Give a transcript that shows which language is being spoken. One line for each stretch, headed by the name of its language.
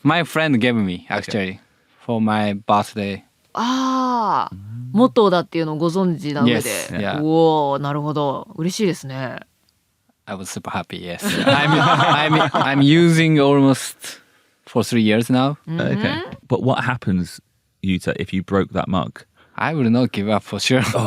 English: my friend gave me actually for my birthday.
Japanese: ああ、モットーだっていうのをご存知な上で。
English: Yes, yeah.
Japanese: おお、なるほど。嬉しいですね。
English: I was super happy. Yes, I'm using almost for 3 years now. Okay. But what happens, Yuta, if you broke that mug? I will not give up for sure.